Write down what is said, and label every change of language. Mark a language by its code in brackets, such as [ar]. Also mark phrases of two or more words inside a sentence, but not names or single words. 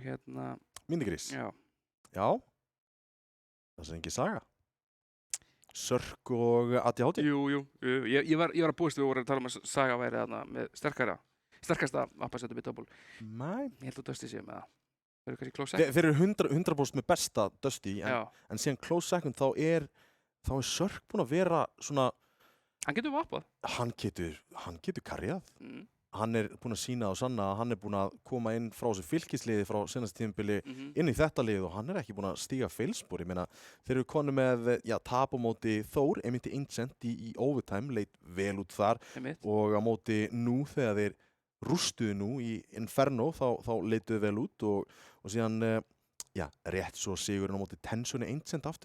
[is] Mindigrís. Já. Það er engin saga. Cirque og ADHD. Jú. Ég var að búist við að tala um að saga væri þarna með sterkasta vappasetup í double. Nei. Ég held að Dusty sé með það. Þeir eru kannski [en] close second. [is] Þeir eru 100% með besta Dusty, en síðan [en] close second [is] þá er Cirque búin að vera svona. Hann getur vappað. Hann getur karjað. Hann er búin að sýna og sanna að hann er búin að koma inn frá þessu fylkisliði frá seinasta tímabili inn í þetta lið og hann er ekki búin að stíga feilspor. Ég meina, þeir eru konu með tap á móti Þór, einmitt í Ancient í overtime, leit vel út þar og á móti nú þegar þeir rústuðu nú í Inferno þá leituðu vel út og síðan rétt svo sigurinn á móti Tension í Ancient aftur.